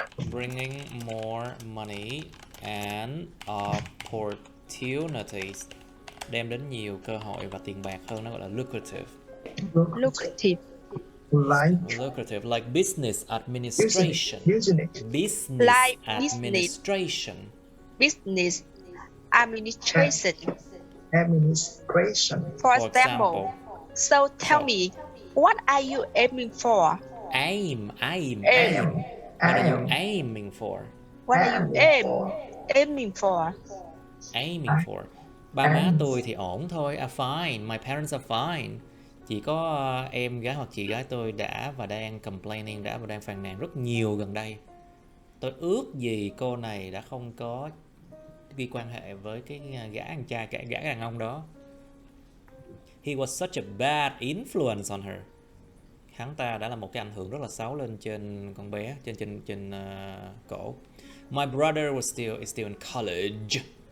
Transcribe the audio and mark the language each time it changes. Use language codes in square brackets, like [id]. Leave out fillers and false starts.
[en] Bringing more money and opportunities, [vi] đem đến nhiều cơ hội và tiền bạc hơn, nó gọi là lucrative. [en] lucrative, Lucrative, like business administration. business, Business like administration. business administration. administration, For For example, so tell me, what are you aiming for? Aim. Aim. What are you aiming for? What are you aiming for? Aiming for. [vi] Ba má tôi thì ổn thôi. [en] Are fine. My parents are fine. [vi] Chỉ có em gái hoặc chị gái tôi đã và đang complaining, đã và đang phàn nàn rất nhiều gần đây. Tôi ước gì cô này đã không có đi quan hệ với cái gã anh trai, cả gã đàn ông đó. [en] He was such a bad influence on her. [vi] Hắn ta đã là một cái ảnh hưởng rất là xấu lên trên con bé, trên cổ. [en] My brother is still in college.